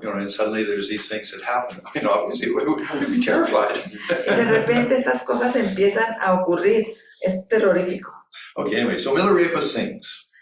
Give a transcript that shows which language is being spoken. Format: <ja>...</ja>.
<en>And suddenly there's these things that happen. I mean, obviously we'd be terrified.</en> <es>Y de repente estas cosas empiezan a ocurrir. Es terrorífico.</es> <en>Okay, anyway, so Milarepa sings.</en>